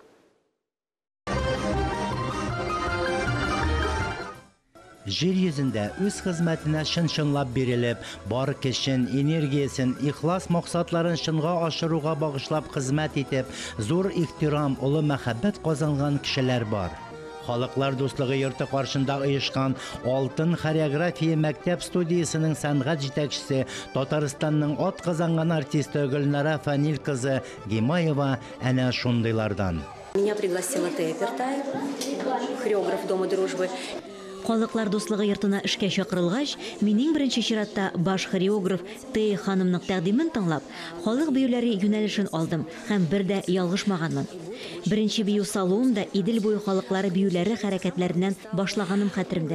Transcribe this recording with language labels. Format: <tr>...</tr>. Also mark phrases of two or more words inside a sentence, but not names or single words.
<tt>Жер йөзендә үз хезмәтенә чын-чынлап бирелеп, бар көчен, энергиясын, ихлас максатларын чынга ашыруга багышлап хезмәт итеп, зур ихтирам, улы мәхәббәт казанган кешеләр бар. Халыклар дуслыгы йорты каршында оешкан Алтын хореография мәктәп студиясының сәнгать җитәкчесе, Татарстанның ат казанган артисты Гөлнара Фәнил кызы Гимаева әнә шундыйлардан.</tt> <ru>Меня пригласила Тея Пертаев, хореограф Дома дружбы.</ru> <tt>Халыклар дуслыгы йортына эшкә чакырылгач, минем беренче чиратта баш хореограф Тея ханымның тәкъдимен тыңлап, халык биюләре юнәлешен алдым һәм бер дә ялгышмаганмын. Беренче бию салуым да Идел буе халыклары биюләре хәрәкәтләреннән башлаганым хәтеремдә.</tt>